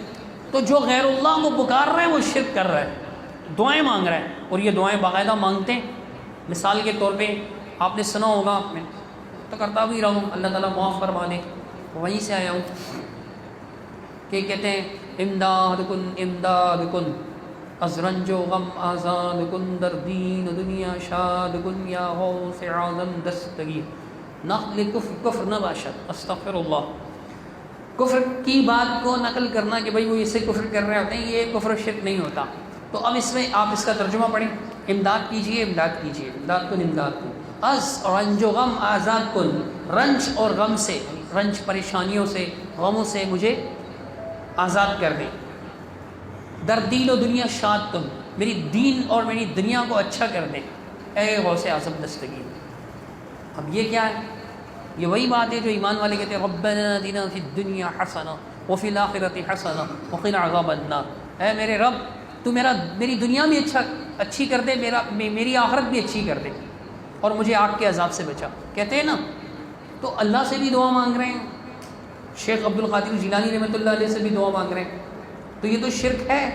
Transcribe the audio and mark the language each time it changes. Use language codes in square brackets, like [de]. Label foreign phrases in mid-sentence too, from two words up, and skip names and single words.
[ur] تو جو غیر اللہ کو پکار رہا ہے وہ شرک کر رہا ہے, دعائیں مانگ رہا ہے, اور یہ دعائیں باقاعدہ مانگتے ہیں. مثال کے طور پہ آپ نے سنا ہوگا, میں تو کرتا بھی رہا ہوں, اللہ تعالیٰ معاف فرما دے, وہیں سے آیا ہوں, کہ کہتے ہیں [fa] امداد کن از رنج و غم آزاد کن در دین و دنیا شاد کن یا غوث عالم دستگیر نقل کفر نباشد. [ar] استغفر اللہ. [ur] کفر کی بات کو نقل کرنا کہ بھئی وہ اس سے کفر کر رہے ہوتے ہیں, یہ کفر شرک نہیں ہوتا. تو اب اس میں آپ اس کا ترجمہ پڑھیں, امداد کیجئے, [fa] امداد کن. از رنج و غم آزاد کن, [ur] رنج اور غم سے, رنج پریشانیوں سے, غموں سے مجھے آزاد کر دیں. [fa] در دین و دنیا شاد کن, [ur] میری دین اور میری دنیا کو اچھا کر دیں, اے غوث اعظم دستگیر. اب یہ کیا ہے؟ یہ وہی بات ہے جو ایمان والے کہتے ہیں [ar] ربنا آتنا فی الدنیا حسنہ وفی الآخرۃ حسنہ وقنا عذاب النار. [ur] اے میرے رب تو میری دنیا بھی اچھی کر دے, میری آخرت بھی اچھی کر دے, اور مجھے آگ کے عذاب سے بچا. کہتے ہیں نا, تو اللہ سے بھی دعا مانگ رہے ہیں, شیخ عبد القادر جیلانی رحمۃ اللہ علیہ سے بھی دعا مانگ رہے ہیں, تو یہ تو شرک ہے.